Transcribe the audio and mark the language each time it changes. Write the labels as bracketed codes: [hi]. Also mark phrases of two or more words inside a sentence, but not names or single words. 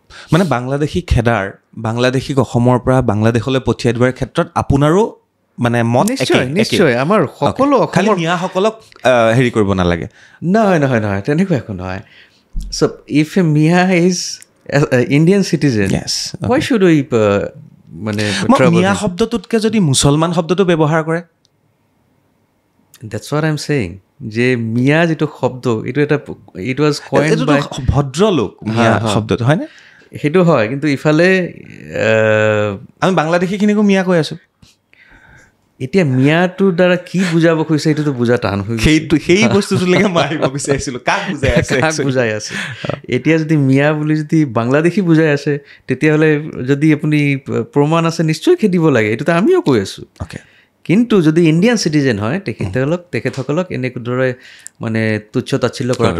[as] মানে বাংলাদেশীক অসমৰ পৰা বাংলাদেশলৈ পঠিয়াই দিয়াৰ ক্ষেত্ৰত আপোনাৰো মানে মত নিশ্চয় আমাৰ সকলো খালি মিয়াসকলক হেৰি কৰিব নালাগে নহয় তেনেকুৱা একো নহয় [en] so if a Miya is Indian citizen why should we [as] মানে মিয়া শব্দটোতকে যদি মুছলমান শব্দটো ব্যৱহাৰ কৰে [en] that's what I'm saying [as] যে মিয়া যিটো শব্দ [en] it was coined by [as] ভদ্ৰলোক মিয়া শব্দটো হয়নে সেইটো হয় কিন্তু ইফালে আমি বাংলাদেশীখিনিকো মিয়া কৈ আছোঁ এতিয়া মিয়াটোৰ দ্বাৰা কি বুজাব খুজিছে এইটোতো বুজা টান হৈ সেই বস্তুটোলৈকে মই আহিব বিচাৰিছিলোঁ কাক বুজাই আছে এতিয়া যদি মিয়া বুলি যদি বাংলাদেশী বুজাই আছে তেতিয়াহ'লে যদি আপুনি প্ৰমাণ আছে নিশ্চয় খেদিব লাগে এইটোতো আমিও কৈ আছোঁ কিন্তু যদি [en] Indian citizen [as] হয় তেখেতসকলক এনেদৰে মানে তুচ্ছ তাচ্ছিল্য কৰাটো